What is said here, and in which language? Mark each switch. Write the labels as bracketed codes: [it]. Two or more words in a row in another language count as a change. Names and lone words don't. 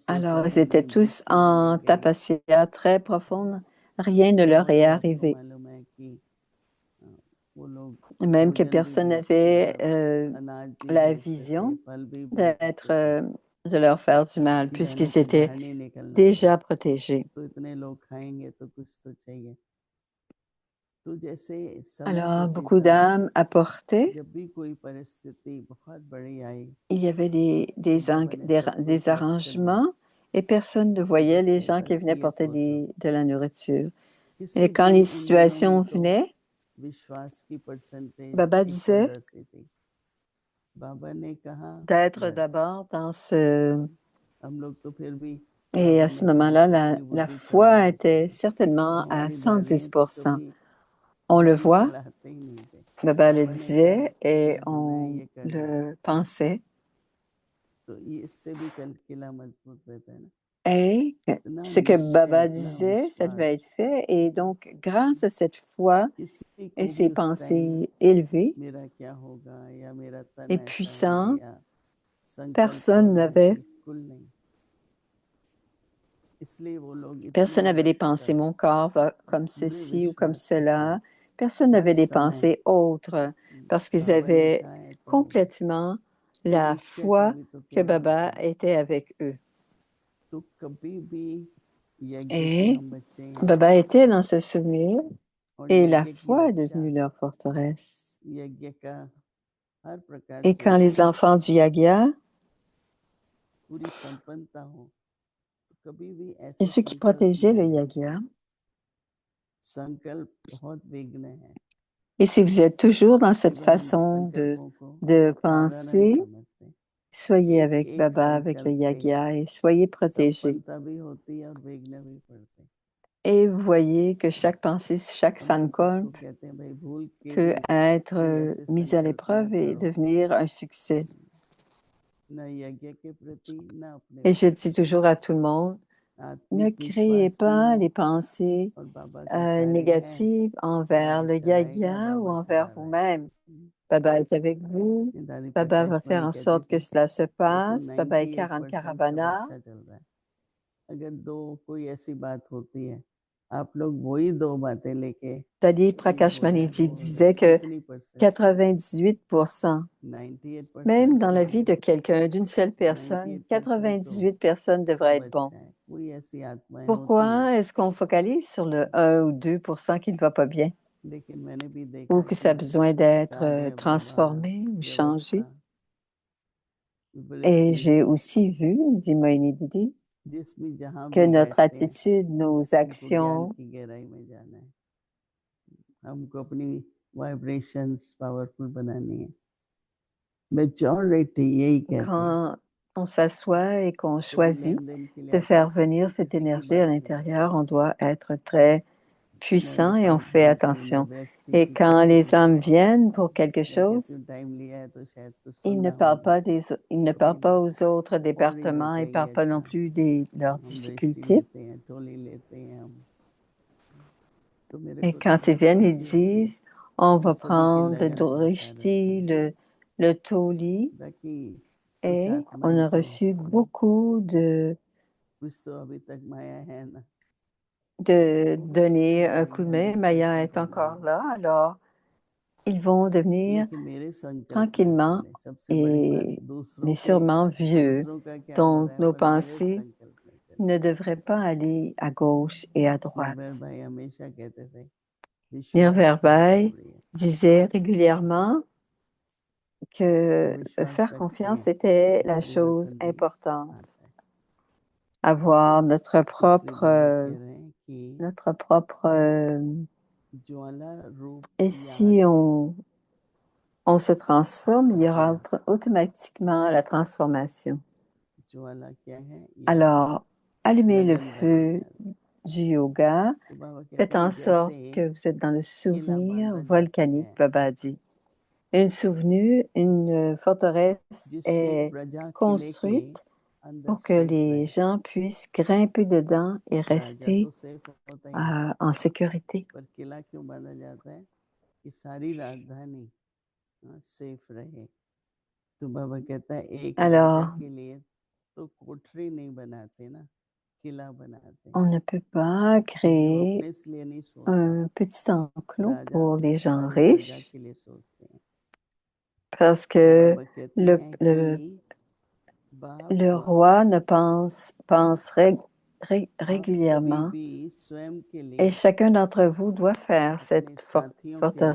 [fr] Alors, [hi] सोचा [fr] ils [hi] भी [fr] étaient [hi] नहीं, [fr] tous [hi] दृष्टि [fr] en [hi] चली गई। [fr] tapasya très profonde. Rien ne leur [hi] और [fr] est [hi] आपको [fr] arrivé. [hi] मालूम है कि वो लोग [fr] Même que [hi] भोजन भी [fr] personne [hi] बेचते [fr] n'avait [hi] थे, अनाज भी [fr] la [hi] बेचते थे, [fr] vision [hi] फल भी [fr] d'être, [hi] बेचते थे [fr] de leur faire du mal, [hi] कि बहनों [fr] puisqu'ils [hi] को [fr] étaient [hi] बाहर नहीं निकलना, [fr] déjà protégés. [hi] तो इतने लोग खाएंगे तो कुछ तो चाहिए। तो जैसे समय [fr] Alors, [hi] होते [fr] beaucoup [hi] समय [fr] d'âmes apportaient. [hi] जब भी कोई परिस्थिति बहुत बड़ी आई [fr] Il y avait [hi] तो बाबा ने सबको [fr] des [hi] एक लक्ष्य दिया [fr] arrangements et personne ne [hi] कि [fr] voyait les [hi] बच्चे [fr] gens qui [hi] बस [fr] venaient [hi] ये [fr] porter [hi] सोचो [fr] de la nourriture. Et [hi] किसी [fr] quand [hi] भी [fr] les [hi] उन दिनों में [fr] situations [hi] तो [fr] venaient, [hi] विश्वास की परसेंटेज [fr] Baba [hi] 100 [fr] disait [hi] से थी। बाबा ने कहा [fr] d'être [hi] बस, [fr] d'abord dans ce... [hi] हम लोग तो फिर भी [fr] Et à [hi] बाबा [fr] ce [hi] में [fr] moment-là, [hi] बहुत ऊपरी [fr] la [hi] बुद्धि [fr] foi [hi] चढ़ाते थे। [fr] était certainement à [hi] हमारी दादियां तो [fr] 110%. [hi] कभी [fr] On le [hi] बुद्धि [fr] voit, [hi] चलाते ही नहीं थे। [fr] Baba le [hi] बाबा ने कहा [fr] disait et [hi] ये होना है, [fr] on [hi] ये करना है, [fr] le pensait. [hi] तो ये इससे भी किला मजबूत रहता है ना। [fr] Et [hi] इतना [fr] ce que [hi] निश्चय, [fr] Baba [hi] इतना [fr] disait, ça devait être [hi] विश्वास, [fr] fait. Et donc, grâce à cette foi [hi] किसी [fr] et [hi] को [fr] ces [hi] भी उस टाइम [fr] pensées élevées [hi] मेरा क्या होगा या मेरा तन [fr] et [hi] ऐसा है [fr] puissantes, [hi] या संकल्प [fr] personne [hi] और है, [fr] n'avait [hi] बिल्कुल नहीं। इसलिए वो लोग [fr] Personne [hi] इतने [fr] n'avait des pensées, [hi] डटकर [fr] mon corps va comme [hi] पूरे [fr] ceci ou comme [hi] विश्वास के साथ [fr] cela. Personne [hi] हर [fr] n'avait des [hi] समय [fr] pensées autres parce qu'ils [hi] बाबा ने [fr] avaient [hi] कहा है तो होगा, [fr] complètement [hi] तो [fr] la [hi] निश्चय का [fr] foi [hi] भी तो [fr] que [hi] क्या [fr] Baba [hi] होता है। [fr] était avec eux. [hi] तो कभी भी यज्ञ के [fr] Et [hi] हम बच्चे हैं [fr] Baba était dans ce souvenir [hi] और [fr] et la [hi] यज्ञ की [fr] foi est [hi] रक्षा, [fr] devenue leur forteresse. [hi] यज्ञ का हर प्रकार [fr] Et [hi] से [fr] quand les enfants du Yagya [hi] पूरी संपन्नता हो, तो कभी भी [fr] et [hi] ऐसे [fr] ceux qui [hi] संकल्प [fr] protégeaient [hi] ना [fr] le [hi] ले। [fr] Yagya, [hi] संकल्प बहुत विघ्न है, [fr] et si vous êtes toujours dans cette [hi] केवल हम [fr] façon [hi] संकल्पों को [fr] de [hi] साधारण [fr] penser, [hi] समझते। [fr] soyez [hi] एक [fr] avec [hi] एक [fr] Baba, avec le [hi] संकल्प से [fr] Yagya et soyez protégés. [hi] संपन्नता भी होती है और विघ्न भी पड़ते। [fr] Et vous voyez que chaque pensée, chaque [hi] हम तो सबको [fr] sankalp [hi] कहते हैं भाई भूल के [fr] peut [hi] भी [fr] être [hi] कोई ऐसे [fr] mise à [hi] संकल्प ना [fr] l'épreuve et [hi] करो, [fr] devenir un succès. [hi] न यज्ञ के प्रति न अपने [fr] Et je [hi] प्रति। [fr] dis toujours à tout le monde, ne [hi] आत्मिक [fr] créez [hi] विश्वास भी [fr] pas [hi] हो [fr] les pensées [hi] और बाबा का कार्य है, [fr] négatives envers [hi] बाबा [fr] le [hi] चलाएगा, [fr] Yagya ou [hi] बाबा [fr] envers [hi] करा रहा है। [fr] vous-même. Baba est avec vous. [hi] दादी [fr] Baba va [hi] प्रकाश [fr] faire [hi] मणि [fr] en [hi] कहते [fr] sorte que [hi] थे [fr] cela se [hi] देखो [fr] passe. Baba est 40 [hi] 98% सब [fr] Caravana. [hi] अच्छा चल रहा है, अगर दो कोई ऐसी बात होती है, आप लोग वही दो बातें लेके [fr] Dadi [hi] ये [fr] Prakash [hi] हो रहा है [fr] Maniji [hi] वो हो रहा है, [fr] disait que [hi] कितनी परसेंट, [fr] 98%, 98% même [hi] तो [fr] dans la vie [hi] नहीं, [fr] de quelqu'un, d'une seule personne, [hi] 98% तो [fr] 98 personnes devraient [hi] सब [fr] être bons. [hi] अच्छा है। कोई ऐसी आत्माएं होती हैं, [fr] Pourquoi est-ce qu'on focalise sur le 1 ou 2% qui ne va pas bien [hi] लेकिन मैंने भी [fr] ou [hi] देखा [fr] que ça a [hi] कि [fr] besoin d'être [hi] कार्य, बाबा, [fr] transformé ou changé? [hi] व्यवस्था, [fr] Et [hi] वृत्ति, [fr] j'ai aussi vu, dit Moïni Didi, [hi] जिसमें जहाँ [fr] que [hi] भी [fr] notre [hi] बैठते हैं [fr] attitude, nos [hi] हमको ज्ञान [fr] actions, [hi] की गहराई में जाना है, हमको अपनी [en] vibrations powerful [hi] बनानी है। मेजॉरिटी यही कहते हैं, [fr] quand on s'assoit et qu'on [hi] कभी [fr] choisit [hi] लेन देन के लिए [fr] de [hi] आते [fr] faire [hi] हैं [fr] venir [hi] तो [fr] cette [hi] किसी की [fr] énergie à [hi] बात नहीं मानते, [fr] l'intérieur, on doit être très [hi] न [fr] puissant et on [hi] रिपोर्ट [fr] fait [hi] बनती, न [fr] attention. [hi] व्यक्ति [fr] Et [hi] की [fr] quand [hi] किसी [fr] les [hi] की, [fr] âmes viennent pour quelque [hi] मैं कहती [fr] chose, [hi] हूँ टाइम लिया है तो शायद कुछ [fr] ils ne [hi] सुनना [fr] parlent [hi] होगा, [fr] pas ils ne [hi] कभी [fr] parlent pas aux autres [hi] और ही लोग [fr] départements, ils ne [hi] कहेंगे [fr] parlent pas non [hi] अच्छा, [fr] plus de leurs [hi] हम दृष्टि [fr] difficultés. [hi] लेते हैं, टोली लेते हैं हम, तो मेरे [fr] Et [hi] को तो [fr] quand ils [hi] बहुत [fr] viennent, ils [hi] खुशी होती है [fr] disent, on [hi] कि [fr] va [hi] सभी की [fr] prendre le [hi] लगन पहुंचा रखी [fr] Drishti, [hi] है, [fr] le Toli, [hi] बाकी कुछ [fr] et on [hi] आत्माएं [fr] a [hi] तो [fr] reçu beaucoup [hi] कुछ तो अभी तक माया है ना, [fr] de [hi] वो [fr] donner un coup de [hi] आएंगे [fr] main. [hi] अभी [fr] Maya [hi] दर्शन [fr] est [hi] करने, [fr] encore là, alors ils vont devenir [hi] लेकिन मेरे संकल्प ना [fr] tranquillement [hi] चले। सबसे बड़ी बात [fr] et mais [hi] दूसरों के, [fr] sûrement vieux. [hi] दूसरों का क्या हो [fr] Donc [hi] रहा है [fr] nos [hi] पर मेरे [fr] pensées [hi] संकल्प नहीं चले। [fr] ne devrait pas aller à gauche et à droite. [hi] निर्भय भाई हमेशा कहते थे विश्वास [fr] Nirver [hi] बहुत [fr] Bhai [hi] जरूरी है [fr] disait régulièrement que [hi] विश्वास [fr] faire [hi] रखते [fr] confiance [hi] हैं [fr] était [hi] तो [fr] la chose [hi] परिवर्तन भी [fr] importante. [hi] आता है [fr] Avoir [hi] इसलिए बाबा कह रहे हैं कि [fr] notre propre [hi] ज्वाला रूप [fr] et si on se transforme, il y aura automatiquement la transformation. [hi] ज्वाला क्या है याद [fr] Alors, allumez le [hi] लगन बनी [fr] feu du yoga. [hi] तो बाबा कहते [fr] Faites en [hi] हैं [fr] sorte [hi] जैसे [fr] que vous êtes dans le [hi] किला [fr] souvenir [hi] बांधा जाता [fr] volcanique, [hi] है [fr] Baba dit. Une forteresse [hi] जिससे [fr] est [hi] प्रजा किले के [fr] construite [hi] अंदर [fr] pour que [hi] सेफ [fr] les [hi] रहे [fr] gens puissent grimper dedans et [hi] राजा [fr] rester [hi] तो सेफ होता ही है [fr] en sécurité. [hi] पर किला क्यों बांधा जाता है कि सारी राजधानी सेफ रहे तो बाबा कहता है एक राजा [fr] Alors, [hi] के लिए तो कोठरी नहीं बनाते ना किला बनाते [fr] on ne peut pas [hi] क्योंकि वो [fr] créer [hi] अपने लिए नहीं सोचता [fr] un petit enclos [hi] राजा [fr] pour les gens [hi] सारी प्रजा [fr] riches [hi] के लिए सोचते हैं [fr] parce [hi] तो [fr] que [hi] बाबा कहते [fr] le, [hi] हैं [fr] le, [hi] कि बाप [fr] le roi ne pense [hi] आप सभी [fr] régulièrement [hi] भी स्वयं के [fr] et [hi] लिए [fr] chacun d'entre vous doit faire [hi] अपने [fr] cette [hi] साथियों के लिए